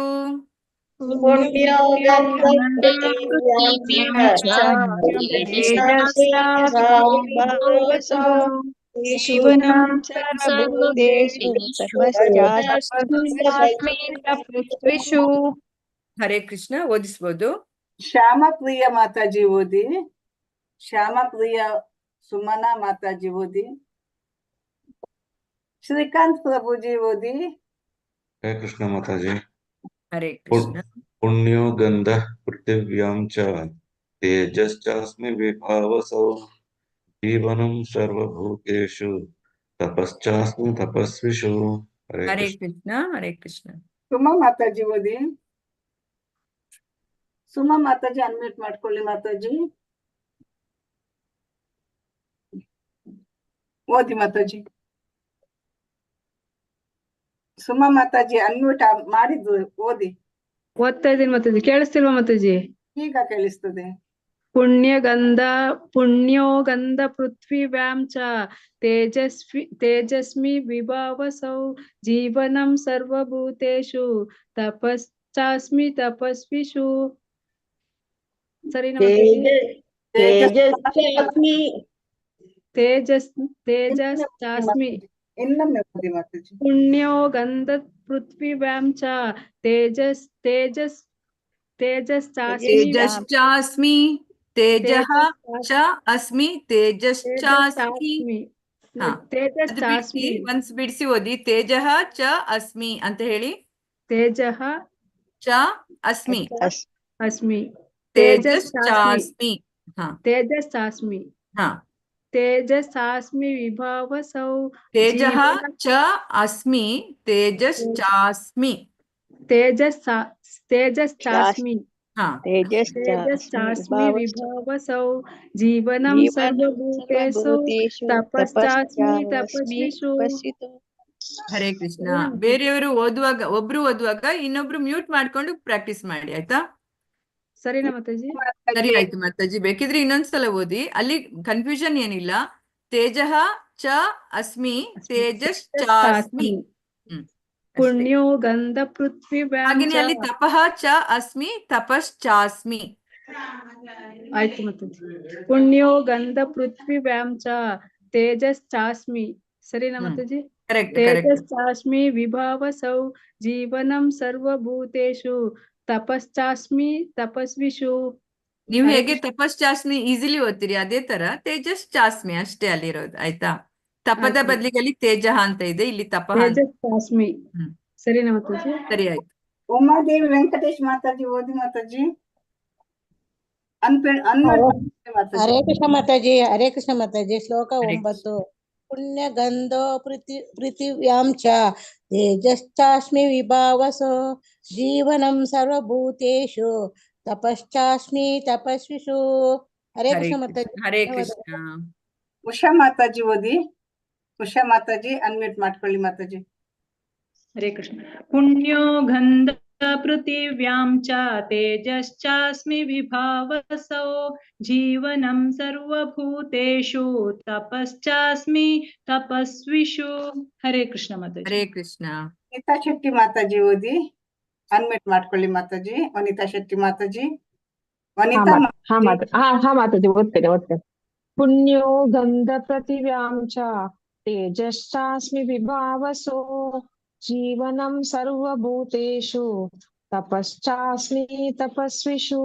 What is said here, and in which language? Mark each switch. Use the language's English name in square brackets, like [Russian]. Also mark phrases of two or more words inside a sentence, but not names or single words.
[Sanskrit] पुण्यो गन्धपृथिव्यां च तेजस्वी विभावसौ जीवनं सर्वभूतेषु तपश्चास्मि तपस्विषु [Kannada] ಹರೇ ಕೃಷ್ಣ. ಓದಿಸ್ಬೋದು. ಶ್ಯಾಮಪ್ರಿಯ ಮಾತಾಜಿ ಓದಿ. ಶ್ಯಾಮಪ್ರಿಯ ಸುಮನಾ ಮಾತಾಜಿ ಓದಿ. ಶ್ರೀಕಾಂತ್ ಪ್ರಭುಜಿ ಓದಿ. ಹರೇ ಕೃಷ್ಣ ಮಾತಾಜಿ. ಹರೇ ಕೃಷ್ಣ. [Sanskrit] पुण्यो गन्धः पृथिव्यां च तेजश्चास्मि विभावसौ जीवनं सर्वभूतेषु तपश्चास्मि तपस्विषु. [Kannada] ಹರೇ ಕೃಷ್ಣ. ಹರೇ ಕೃಷ್ಣ. ಸುಮಾ ಮಾತಾಜಿ ಓದಿ. ಸುಮಾ ಮಾತಾಜಿ ಅನ್ಮ್ಯೂಟ್ ಮಾಡ್ಕೊಳ್ಳಿ ಮಾತಾಜಿ. ಓದಿ ಮಾತಾಜಿ. ಸುಮಾ ಮಾತಾಜಿ ಅನ್ಮ್ಯೂಟ್ ಮಾಡಿದ್ದು ಓದಿ. ಓದ್ತಾ ಇದ್ದೀನಿ ಮಾತಾಜಿ. ಕೇಳಿಸ್ತಿಲ್ವಾ ಮಾತಾಜಿ? ಈಗ ಕೇಳಿಸ್ತದೆ. [Sanskrit] पुण्यो गन्ध पृथ्वीव्यां च तेजस्वी विभावसौ जीवनं सर्वभूतेषु तपश्चास्मि तपस्विषु. सरिना तेजश्चास्मि [Kannada] ಇನ್ನೊಮ್ಮೆ ಓದಿ ಮಾತಾಜಿ. [Sanskrit] पुण्यो गन्ध पृथ्वीव्यां च तेजश्चास्मि तेजः च अस्मि तेजश्चास्मि. [Kannada] ಒನ್ಸ್ ಬಿಡಿಸಿ ಓದಿ. [Sanskrit] ತೇಜಃ ಚ ಅಸ್ಮಿ [Kannada] ಅಂತ ಹೇಳಿ. [Sanskrit] ತೇಜಃ ಚ ಅಸ್ಮಿ ಅಸ್ಮಿ तेजश्चास्मि. तेजश्चास्मि तेजसास्मि विभावसौ तेजः च अस्मि तेजश्चास्मि तेजश्चास्मि तेजश्चास्मि विभावसौ जीवनं सर्वभूतेषु तपश्चास्मि तपस्विषु. [Kannada] ಹರೇ ಕೃಷ್ಣ. ಬೇರೆಯವರು ಓದುವಾಗ ಒಬ್ರು ಓದುವಾಗ ಇನ್ನೊಬ್ರು ಮ್ಯೂಟ್ ಮಾಡ್ಕೊಂಡು ಪ್ರಾಕ್ಟೀಸ್ ಮಾಡಿ, ಆಯ್ತಾ? ಸರಿನಾ ಮಾತಾಜಿ? ಸರಿ ಆಯ್ತು ಮಾತಾಜಿ. ಬೇಕಿದ್ರೆ ಇನ್ನೊಂದ್ಸಲ ಓದಿ, ಅಲ್ಲಿ ಕನ್ಫ್ಯೂಷನ್ ಏನಿಲ್ಲ. [Sanskrit] ತೇಜಃ ಚ ಅಸ್ಮಿ ತೇಜಶ್ಚಾಸ್ಮಿ. पुण्यो गन्ध पृथ्वीव्यां [Kannada] ಹಾಗೇನೆ ಅಲ್ಲಿ [Sanskrit] ತಪಃ ಚ ಅಸ್ಮಿ ತಪಶ್ಚಾಸ್ಮಿ. [Kannada] ಆಯ್ತು ಮಾತಾಜಿ. [Sanskrit] पुण्यो गन्ध पृथ्वीव्यां च तेजश्चास्मि. [Kannada] ಸರಿನಾ ಮಾತಾಜಿ? [Sanskrit] तेजश्चास्मि विभावसौ जीवनं सर्वभूतेषु तपश्चास्मि तपस्विषु. [Kannada] ನೀವು ಹೇಗೆ ತಪಶ್ಚಾಸ್ಮಿ ಈಸಿಲಿ ಓದ್ತೀರಿ ಅದೇ ತರ ತೇಜಶ್ಚಾಸ್ಮಿ ಅಷ್ಟೇ ಅಲ್ಲಿರೋದು, ಆಯ್ತಾ? ತಪದ ಬದಲಿಗೆ ಅಲ್ಲಿ ತೇಜಃ ಅಂತ ಇದೆ, ಇಲ್ಲಿ ತಪಃ. ತೇಜಶ್ಚಾಸ್ಮಿ. ಸರಿನಾ ಮಾತಾಜಿ? ಸರಿ ಆಯ್ತು. ಉಮಾದೇವಿ ವೆಂಕಟೇಶ್ ಮಾತಾಜಿ ಓದಿ ಮಾತಾಜಿ. ಹರೇ ಕೃಷ್ಣ ಮಾತಾಜಿ. ಹರೇ ಕೃಷ್ಣ ಮಾತಾಜಿ. ಶ್ಲೋಕ 9. [Sanskrit] पुण्य गंधो पृथिव्यां च तेजश्चास्मि विभावसो जीवनं सर्वभूतेषु तपश्चास्मि तपस्विषु. [Kannada] हरे कृष्ण माताजी. ಹರೇ ಕೃಷ್ಣ. ಉಷಾ ಮಾತಾಜಿ ಓದಿ. ಉಷಾ ಮಾತಾಜಿ ಅನ್ಮ್ಯೂಟ್ ಮಾಡ್ಕೊಳ್ಳಿ ಮಾತಾಜಿ. ಹರೇ ಕೃಷ್ಣ. [Sanskrit] पुण्यो गन्ध पृथिव्यां च तेजश्चास्मि विभावसौ जीवनं सर्वभूतेषु तपश्चास्मि तपस्विषु. [Kannada] ಹರೇ ಕೃಷ್ಣ ಮಾತಾಜಿ. ಹರೇ ಕೃಷ್ಣ. ವನಿತಾ ಶೆಟ್ಟಿ ಮಾತಾಜಿ ಓದಿ. ಅನ್ಮಿಟ್ ಮಾಡ್ಕೊಳ್ಳಿ ಮಾತಾಜಿ. ವನಿತಾ ಶೆಟ್ಟಿ ಮಾತಾಜಿ. ವನಿತಾ ಮಾತಾಜಿ ಓದ್ತೇನೆ. [Sanskrit] ಪುಣ್ಯೋ ಗಂಧ ಪೃಥಿವ್ಯಾಂ ಚ ತೇಜಶ್ಚಾಸ್ಮಿ ವಿಭಾವಸೋ ಜೀವನಂ ಸರ್ವಭೂತೇಷು ತಪಶ್ಚಾಸ್ಮಿ ತಪಸ್ವಿಷು.